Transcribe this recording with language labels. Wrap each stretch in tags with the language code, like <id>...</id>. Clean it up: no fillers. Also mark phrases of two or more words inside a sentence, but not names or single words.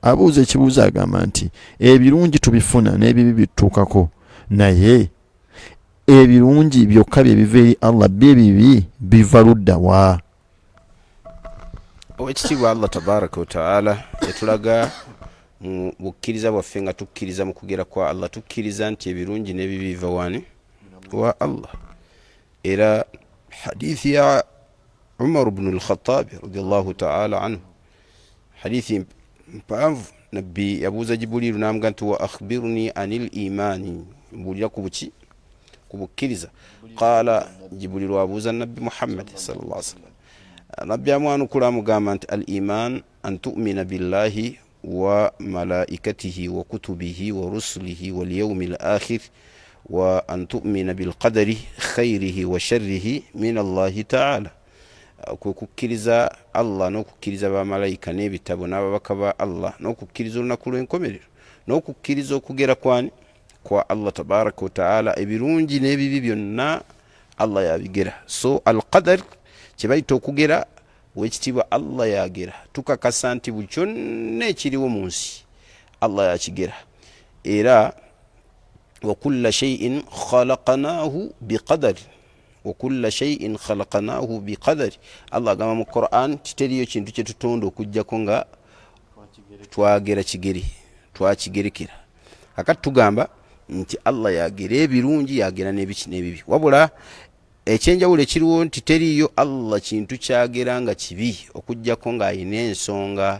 <lg>Abuuza ekibuuzo agamba nti ebirungi tubifuna n'ebibi bituukako, naye ebirungi byokka bye biva eri Allah, by'ebibi biva ludda wa? Owekitiibwa Allah</lg> <ar>تبارك وتعالى</ar> <lg>yatulaga mu bukkiriza bwaffe nga tukkiriza mu kugera kwa Allah, tukkiriza nti ebirungi n'ebibi biva wani? Wa Allah. Era hadithi ya Umar ibn al-Khattab</lg> <ar>رضي الله تعالى عنه,</ar> <lg>hadithi mpanvu, nabbi yabuuza Jibuliru n'amugamba nti</lg> <ar>وأخبرني عن الإيمان,</ar> <lg>mbuulira ku buki? Ku bukkiriza. Qaala, Jibuliru abuuza nabbi Muhammad</lg> <ar>صلى الله عليه وسلم,</ar> <lg>nabbi amwanukula amugamba nti</lg> <ar>الإيمان أن تؤمن بالله وملائكته وكتبه ورسله واليوم الآخر وأن تؤمن بالقدر خيره وشره من الله تعالى.</ar> <lg>Kukkiriza Allah n'okukkiriza bamalayika n'ebitabo n'ababaka ba Allah n'okukkiriza olunaku lw'enkomerero n'okukkiriza okugera kwani? Kwa Allah</lg> <ar>تبارك وتعالى.</ar> <lg>Ebirungi n'ebibi byonna Allah yabigera. So al-qadar kyebayita okugera wekitiibwa Allah yagera. Tukakasa nti buli kyonna ekiriwo mu nsi Allah yakigera.</lg> <ar>Era وكل شيء خلقناه بقدر وكل شيء خلقناه بقدر.</ar> <lg>Allah agamba mu Quran titeriyo kintu kye tutonda okujjako nga twagera kigeri, twakigerekera. Akati tugamba nti Allah yagera ebirungi yagera n'ebiki n'ebibi, wabula ekyenjawulo ekiriwo nti teriyo Allah kintu kyagera nga kibi okujjako ng'ayina ensonga.</lg>